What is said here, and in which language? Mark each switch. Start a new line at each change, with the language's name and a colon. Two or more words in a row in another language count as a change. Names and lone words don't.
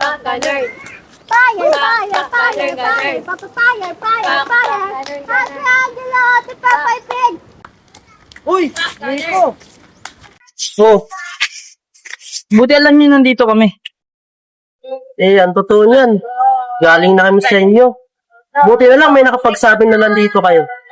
English: Fire, fire, fire, fire. Papa, fire, fire, fire.
Filipino: Ate Angela, ate Papa Pig. Uy! Rico! Oh, buti alam niyo nandito kami. Ang totoo niyan. Galing na kami sa inyo. Buti na lang may nakapagsabi na nandito kayo.